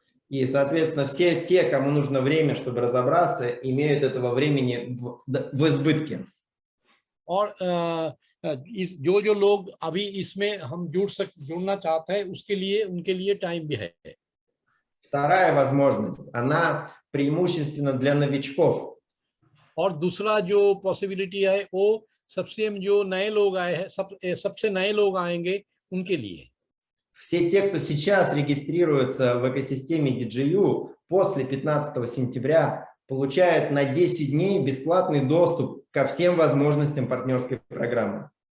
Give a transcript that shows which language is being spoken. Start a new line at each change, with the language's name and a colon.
Russian: И, соответственно, все те, кому нужно время, чтобы разобраться, имеют этого времени в избытке.
Hindi: और जो लोग अभी इसमें हम जुड़ना चाहते हैं उसके लिए उनके लिए टाइम भी है।
Russian: Вторая возможность, она преимущественно для новичков.
Hindi: और दूसरा जो पॉसिबिलिटी है वो सबसे जो नए लोग आए हैं सबसे नए लोग आएंगे उनके लिए।
Russian: Все те, кто сейчас регистрируется в экосистеме DigiU, после 15 сентября получают на 10 дней бесплатный доступ ко всем возможностям партнерской программы.